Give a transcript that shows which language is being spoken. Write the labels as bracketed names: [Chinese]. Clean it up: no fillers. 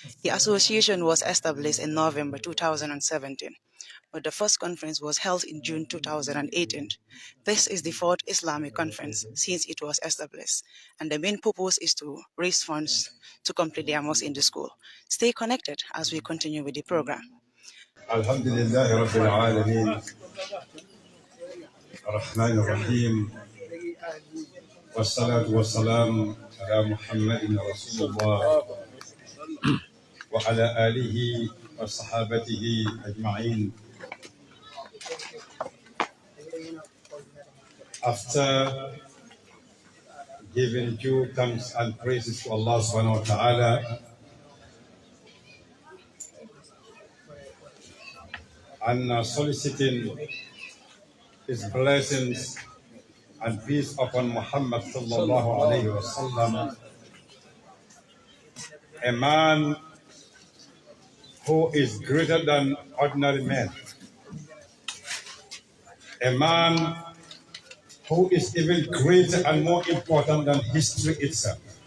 [English] The association was established in November 2017, but the first conference was held in June 2018. This is the fourth Islamic conference since it was established, and the main purpose is to raise funds to complete their mosque in the school. Stay connected as we continue with the program. [Arabic] الحمد لله رب العالمين الرحمن الرحيم والصلاة والسلام على محمد رسول الله وعلى آله وصحابته أجمعين. [English] After giving due thanks and praises to Allah [Arabic] subhanahu wa ta'ala [English] and soliciting His blessings and peace upon Muhammad [Arabic] sallallahu alayhi wa sallam, [English] a man who is greater than ordinary men, a man who is even greater and more important than history itself.